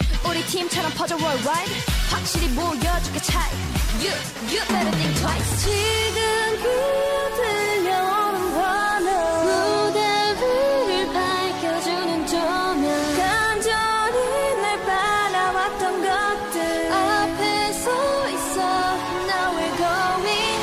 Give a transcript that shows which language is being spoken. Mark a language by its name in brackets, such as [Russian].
[Korean] 우리 팀처럼 퍼져 worldwide 확실히 모여줄게 차이 [English] You, you better think twice [Korean] 지금 귀에 들려오는 환호 무대 위를 밝혀주는 조명 간절히 늘 바라왔던 것들 앞에 서 있어 [English] Now we're going